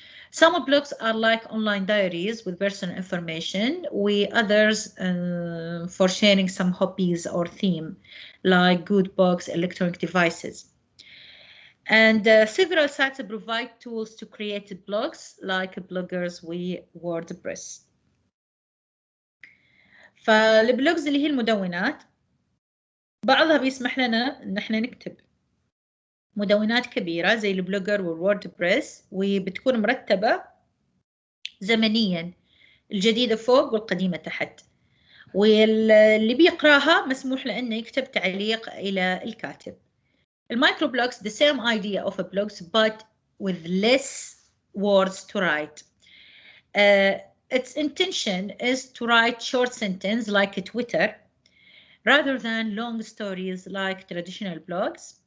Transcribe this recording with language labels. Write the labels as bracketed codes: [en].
[en] Some blogs are like online diaries with personal information, with others for sharing some hobbies or theme, like good books, electronic devices. And several sites provide tools to create blogs, like bloggers with WordPress. [ar] فالبلوجز اللي هي المدونات بعضها بيسمح لنا ان احنا نكتب مدونات كبيرة زي البلوجر والووردبريس، وبتكون مرتبة زمنيا، الجديدة فوق والقديمة تحت، واللي بيقراها مسموح له انه يكتب تعليق الى الكاتب. [en] المايكرو blogs the same idea of a blogs but with less words to write. Its intention is to write short sentence like a Twitter rather than long stories like traditional blogs.